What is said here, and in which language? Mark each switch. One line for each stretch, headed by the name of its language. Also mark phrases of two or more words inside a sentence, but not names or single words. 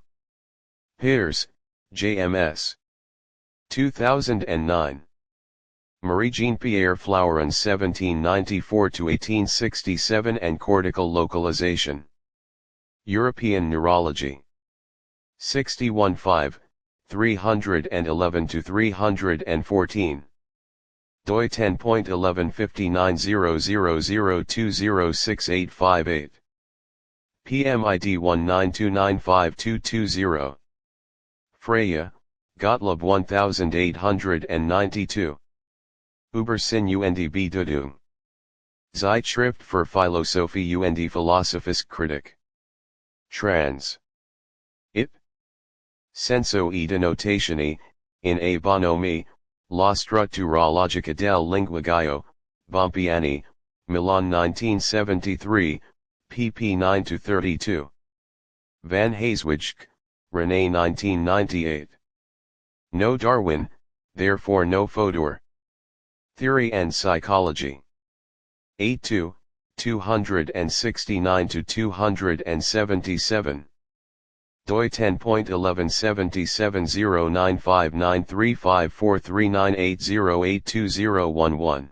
English: Pears, JMS. 2009. Marie-Jean-Pierre Flaurin 1794-1867 and Cortical Localization. European Neurology. 61.5, 311-314. doi 10.11590002068858. PMID 192952220. Freya, Gottlob 1892. Über Sinn und Bedeutung. Zeitschrift für Philosophie und Philosophiskritik. Trans. Ip. Senso e denotatione, in a bonomi, la struttura logica del linguaggio, Bompiani, Milan 1973, pp 9-32. Van Haeswijk, René 1998. No Darwin, therefore no Fodor. Theory and Psychology. 82, 269-277. doi 10.11770959354398082011.